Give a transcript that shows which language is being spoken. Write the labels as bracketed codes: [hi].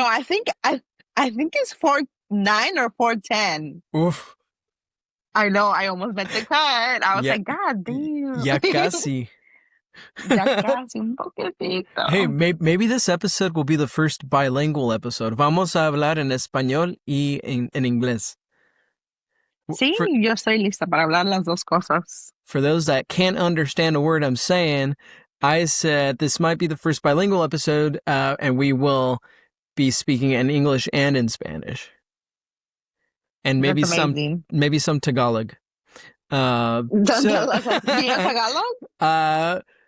[en] No, I think it's 4'9" or 4'10". Oof. I know, I almost met the cut. I was like, God damn. [es] Ya casi. Ya casi, un poquitito. [en] Hey, maybe this episode will be the first bilingual episode. [es] Vamos a hablar en español y en inglés. Sí, yo estoy lista para hablar las dos cosas. [en] For those that can't understand a word I'm saying, I said this might be the first bilingual episode, and we will be speaking in English and in Spanish. And maybe some Tagalog. Do you know Tagalog?